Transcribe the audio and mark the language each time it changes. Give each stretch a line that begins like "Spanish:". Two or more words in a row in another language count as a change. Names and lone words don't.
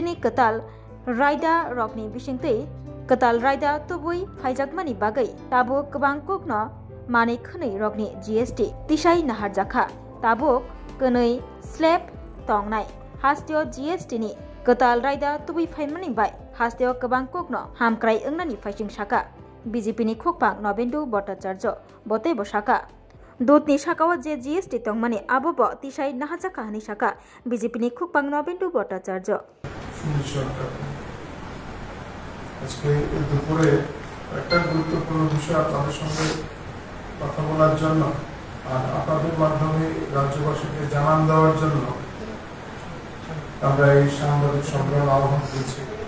Kok Borok: नि कताल रायदा रकनि बिसिंतै कताल रायदा तुबुइ फाइजाकमानि बागै ताबो गोबां कुकनो माने खनै रगनि जीएसटी तिसाइ नाहार जाखा ताबुक कनै स्लेब तंनाय हास्तियो जीएसटी नि कताल रायदा तुबुइ फाइनमानि बाय हास्तियो गोबां कुकनो हामक्राय ओंनानि फाइसिं साका बीजेपीनि खुकपां नवेन्दु भट्टाचार्य बते बसाका दूतनि साकाव जे जीएसटी तंगमानि आबोबो तिसाइ नाहार जाखा हनि साका बीजेपीनि खुकपां नवेन्दु भट्टाचार्य
Bangla: আজকে দুপুরে একটা গুরুত্বপূর্ণ বিষয় আপনাদের সঙ্গে কথা বলার জন্য আর আপনাদের মাধ্যমে রাজ্যবাসীকে জানান দেওয়ার জন্য আমরা এই সাংবাদিক সম্মেলন আহ্বান করেছি।